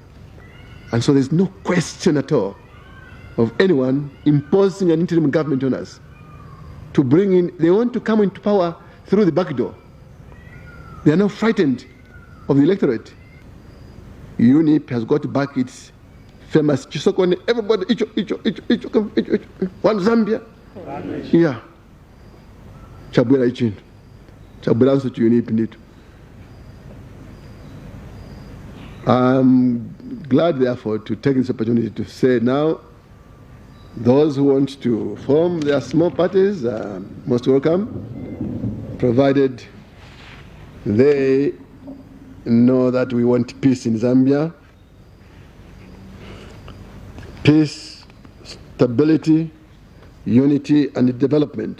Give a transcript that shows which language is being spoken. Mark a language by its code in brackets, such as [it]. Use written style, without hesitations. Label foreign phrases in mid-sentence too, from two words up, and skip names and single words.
[en] And so there's no question at all of anyone imposing an interim government on us to bring in. They want to come into power through the back door. They are not frightened of the electorate. UNIP has got back its famous Chisokone, everybody, each, one Zambia. [bem] Yeah. Chabwela ichin. [en] Chabwela answer to UNIP indeed. I'm glad, therefore, to take this opportunity to say now Those who want to form their small parties are most welcome, provided they know that we want peace in Zambia, peace, stability, unity, and development.